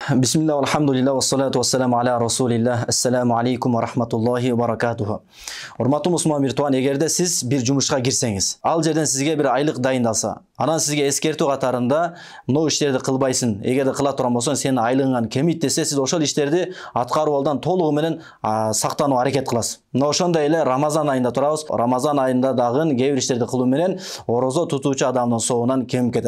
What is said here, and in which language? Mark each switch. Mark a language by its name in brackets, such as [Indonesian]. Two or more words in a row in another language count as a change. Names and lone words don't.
[Arabic] بسم الله، الحمد لله، والصلاة والسلام على رسول الله. السلام عليكم ورحمة الله وبركاته. [Kyrgyz] Урматтуу мусулман бир тууган, эгерде сиз бир жумушка кирсеңиз, ал жерден сизге бир айлык дайындалса, анан сизге эскертүү катарында мына иштерди кылбайсың, эгерде кыла турган болсоң сенин айлыгыңан кемейт десе, сиз ошол иштерди аткарып алдан толугу менен сактануу аракет кыласыз. Мына ошондой эле Рамазан айында турабыз. Рамазан айында дагы кээ бир иштерди кылуу менен орозо тутуучу адамдын соогунан кемип кетет.